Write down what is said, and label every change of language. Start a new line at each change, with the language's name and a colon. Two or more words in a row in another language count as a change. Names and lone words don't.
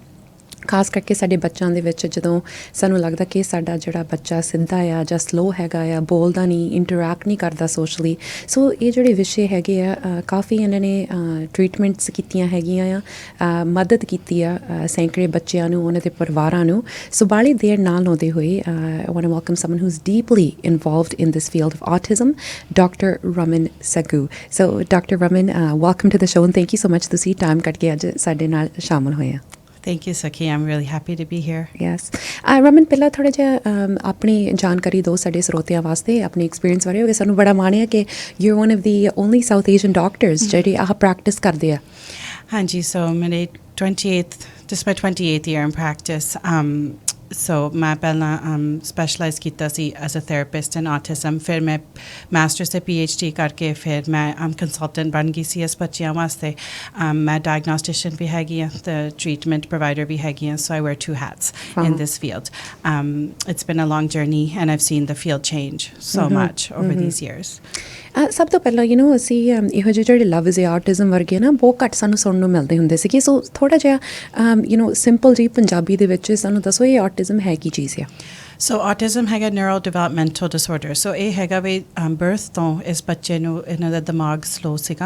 Punjabi: ਖਾਸ ਕਰਕੇ ਸਾਡੇ ਬੱਚਿਆਂ ਦੇ ਵਿੱਚ ਜਦੋਂ ਸਾਨੂੰ ਲੱਗਦਾ ਕਿ ਸਾਡਾ ਜਿਹੜਾ ਬੱਚਾ ਸਿੱਧਾ ਆ ਜਾਂ ਸਲੋ ਹੈਗਾ ਆ ਬੋਲਦਾ ਨਹੀਂ ਇੰਟਰੈਕਟ ਨਹੀਂ ਕਰਦਾ ਸੋਸ਼ਲੀ। ਸੋ ਇਹ ਜਿਹੜੇ ਵਿਸ਼ੇ ਹੈਗੇ ਆ ਕਾਫੀ ਇਹਨਾਂ ਨੇ ਟਰੀਟਮੈਂਟਸ ਕੀਤੀਆਂ ਹੈਗੀਆਂ ਆ ਮਦਦ ਕੀਤੀ ਆ ਸੈਂਕੜੇ ਬੱਚਿਆਂ ਨੂੰ ਉਹਨਾਂ ਦੇ ਪਰਿਵਾਰਾਂ ਨੂੰ। ਸੋ ਬਾਹਲੀ ਦੇਰ ਨਾਲ ਲਾਉਂਦੇ ਹੋਏ
English: I want to welcome someone who's deeply involved in this field of autism, Dr. Ramen Saggu. So Dr. Ramen, welcome to the show and thank you so much
Punjabi: ਤੁਸੀਂ ਟਾਈਮ ਕੱਢ ਕੇ ਅੱਜ ਸਾਡੇ ਨਾਲ ਸ਼ਾਮਲ ਹੋਏ ਆ।
English: Thank you, Sakhi. I'm really happy to be here. Yes. Ramen,
Punjabi: ਪਹਿਲਾਂ ਥੋੜ੍ਹਾ ਜਿਹਾ ਆਪਣੀ ਜਾਣਕਾਰੀ ਦਿਓ ਸਾਡੇ ਸਰੋਤਿਆਂ ਵਾਸਤੇ ਆਪਣੀ ਐਕਸਪੀਰੀਅੰਸ ਬਾਰੇ। ਹੋਵੇ ਸਾਨੂੰ ਬੜਾ ਮਾਣ ਹੈ ਕਿ
English: you are one of the only South Asian doctors
Punjabi: ਜਿਹੜੇ ਆਹ ਪ੍ਰੈਕਟਿਸ ਕਰਦੇ ਆ। ਹਾਂਜੀ, ਸੋ ਮੇਰੇ
English: 28th year in practice.
Punjabi: So ਮੈਂ ਪਹਿਲਾਂ ਸਪੈਸ਼ਲਾਈਜ਼ ਕੀਤਾ ਸੀ
English: as a therapist in autism.
Punjabi: ਫਿਰ ਮੈਂ ਮਾਸਟਰਸ ਤੇ PhD ਕਰਕੇ ਫਿਰ ਮੈਂ ਕੰਸਲਟੈਂਟ ਬਣ ਗਈ ਸੀ ਇਸ ਬੱਚਿਆਂ ਵਾਸਤੇ। ਮੈਂ ਡਾਇਗਨੋਸਟੀਸ਼ੀਅਨ ਵੀ ਹੈਗੀ ਹਾਂ ਅਤੇ
English: treatment provider
Punjabi: ਵੀ ਹੈਗੀ ਹਾਂ। ਸੋ
English: I wear 2 hats in this field. It's been a long journey and I've seen the field change so much over these years.
Punjabi: ਸਭ ਤੋਂ ਪਹਿਲਾਂ ਅਸੀਂ ਇਹੋ ਜਿਹੇ ਜਿਹੜੇ ਲਫ਼ਜ਼ ਆਟਿਜ਼ਮ ਵਰਗੇ ਨਾ ਬਹੁਤ ਘੱਟ ਸਾਨੂੰ ਸੁਣਨ ਨੂੰ ਮਿਲਦੇ ਹੁੰਦੇ ਸੀਗੇ। ਸੋ ਥੋੜ੍ਹਾ ਜਿਹਾ ਸਿੰਪਲ ਜੀ ਪੰਜਾਬੀ ਦੇ ਵਿੱਚ ਸਾਨੂੰ ਦੱਸੋ ਇਹ ਆਟਿਜ਼ਮ ਹੈ ਕੀ ਚੀਜ਼ ਆ? ਸੋ ਆਟਿਜ਼ਮ ਹੈਗਾ
English: neuro developmental disorder.
Punjabi: ਸੋ ਇਹ ਹੈਗਾ ਵੀ ਬਰਥ ਤੋਂ ਇਸ ਬੱਚੇ ਨੂੰ ਇਹਨਾਂ ਦਾ ਦਿਮਾਗ ਸਲੋ ਸੀਗਾ।